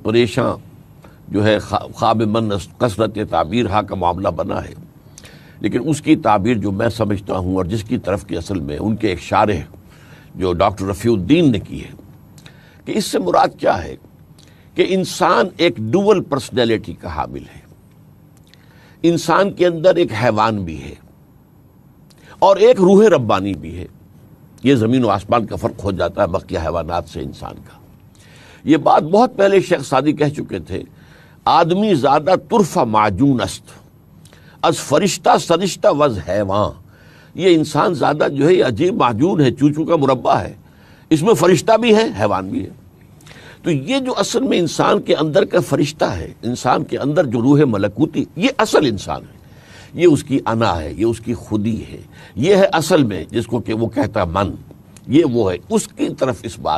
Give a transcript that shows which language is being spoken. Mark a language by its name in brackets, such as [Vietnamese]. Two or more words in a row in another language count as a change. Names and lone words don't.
[Urdu] پریشاں جو ہے، [Persian] خواب من کثرت تعبیر ہا [Urdu] کا معاملہ بنا ہے، لیکن اس کی تعبیر جو میں سمجھتا ہوں اور جس کی طرف کی اصل میں ان کے ایک شارح جو ڈاکٹر رفیع الدین نے کی ہے، کہ اس سے مراد کیا ہے کہ انسان ایک ڈوول پرسنالٹی کا حامل ہے، انسان کے اندر ایک حیوان بھی ہے اور ایک روح ربانی بھی ہے۔ یہ زمین و آسمان کا فرق ہو جاتا ہے بقیہ حیوانات سے انسان کا۔ یہ بات بہت پہلے شیخ سعدی کہہ چکے تھے، [Persian] آدمی زیادہ طرفہ معجون است از فرشتہ سرشتہ وز حیوان۔ [Urdu] یہ انسان زیادہ جو ہے عجیب معجون ہے، چوچو کا مربع ہے، اس میں فرشتہ بھی ہے حیوان بھی ہے۔ تو یہ جو اصل میں انسان کے اندر کا فرشتہ ہے، انسان کے اندر جو روح ملکوتی، یہ اصل انسان ہے، یہ اس کی انا ہے، یہ اس کی خودی ہے، یہ ہے اصل میں جس کو کہ وہ کہتا من، یہ وہ ہے، اس کی طرف اس بات۔